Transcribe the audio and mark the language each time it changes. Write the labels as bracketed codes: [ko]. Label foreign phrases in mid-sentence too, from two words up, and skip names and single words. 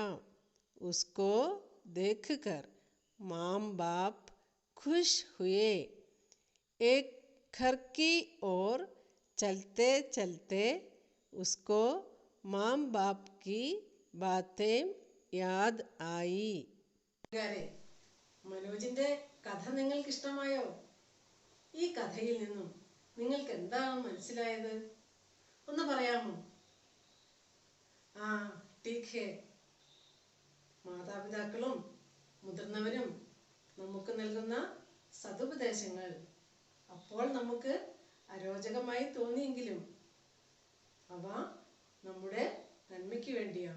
[hi] उसको देखकर माँ बाप खुश हुए. एक घर की ओर चलते चलते उसको माँ बाप की बातें याद आई. [ml] മനോജിന്റെ കഥ നിങ്ങൾക്ക് ഇഷ്ടമായോ? ഈ കഥയിൽ നിന്നും നിങ്ങൾക്ക് എന്താണ് മനസ്സിലായത്? ഒന്ന് പറയാമോ? [hi] ठीक है. [ml] മാതാപിതാക്കളും മുതിർന്നവരും നമുക്ക് നൽകുന്ന സതുപദേശങ്ങൾ അപ്പോൾ നമുക്ക് അരോചകമായി തോന്നിയെങ്കിലും അവ നമ്മുടെ നന്മയ്ക്ക് വേണ്ടിയാണ്.